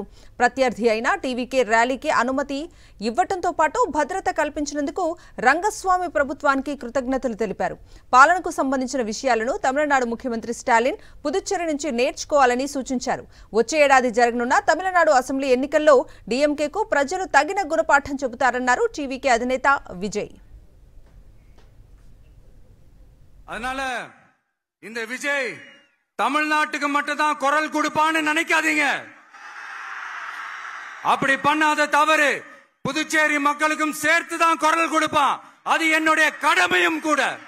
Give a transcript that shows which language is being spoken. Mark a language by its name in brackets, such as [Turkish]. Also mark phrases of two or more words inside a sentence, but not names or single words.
[Telugu] ప్రత్యర్థి అయిన టీవీకే ర్యాలీకి అనుమతి ఇవ్వటంతో పాటు భద్రత కల్పించినందుకు రంగస్వామి ప్రభుత్వానికి కృతజ్ఞతలు తెలిపారు. పాలనకు సంబంధించిన విషయాలను తమిళనాడు ముఖ్యమంత్రి స్టాలిన్ పుదుచ్చేరి నుంచి నేర్చుకోవాలని సూచించారు. వచ్చే ఏడాది జరగనున్న తమిళనాడు అసెంబ్లీ ఎన్నికల్లో డీఎంకేకు ప్రజలు తగిన గుణపాఠం చెబుతారన్నారు టీవీకే అధినేత విజయ్. [Tamil] அதனால இந்த விஜய் தமிழ்நாட்டுக்கு மட்டும் தான் குரல் கொடுப்பான்னு நினைக்காதீங்க. அப்படி பண்ணாத தவறு. புதுச்சேரி மக்களுக்கும் சேர்த்து தான் குரல் கொடுப்பான். அது என்னுடைய கடமையும் கூட.